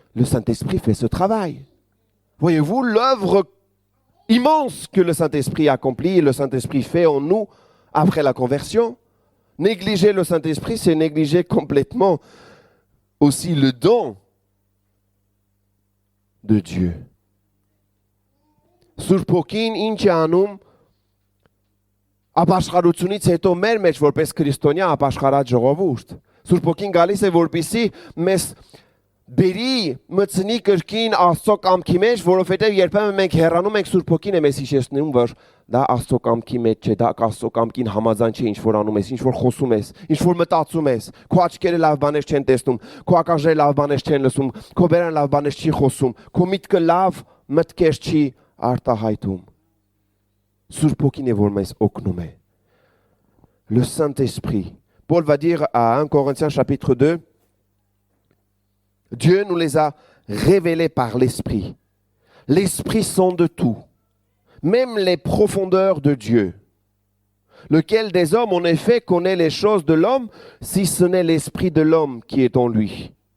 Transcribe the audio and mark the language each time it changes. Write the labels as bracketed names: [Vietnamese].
[French] Le Saint-Esprit fait ce travail. Voyez-vous, l'œuvre immense que le Saint-Esprit accomplit et le Saint-Esprit fait en nous après la conversion. Négliger le Saint-Esprit, c'est négliger complètement aussi le don de Dieu. [Armenian] Սուրբոքին ինչ է անում ապաշխարությունից հետո մեր մեջ որպես քրիստոնյա ապաշխարած ժողովուրդ Սուրբոքին գալիս է որպեսի մեզ բերի մտցնի կրկին Աստծո կամքի մեջ, որովհետև երբեմն մենք հեռանում ենք Սուրբոքին է մեզ հիշեցնում, որ դա Աստծո կամքի մեջ չէ, դա Աստծո կամքին համաձայն չէ, ինչ որ անում ես, ինչ որ խոսում ես, ինչ որ մտածում ես, քո աչքերը լավ բաներ չեն տեսնում, քո ականջները լավ բաներ չեն լսում, քո բերանը լավ բաներ չի խոսում, քո միտքը լավ մտքեր չի արտահայտում։ Սուրբ Հոգին է, որ մեզ օգնում է։ [French] Le Saint-Esprit. Paul va dire à 1 Corinthiens chapitre 2, Dieu nous les a révélés par l'Esprit. L'Esprit sonde tout, même les profondeurs de Dieu. Lequel des hommes, en effet, connaît les choses de l'homme, si ce n'est l'Esprit de l'homme qui est en lui.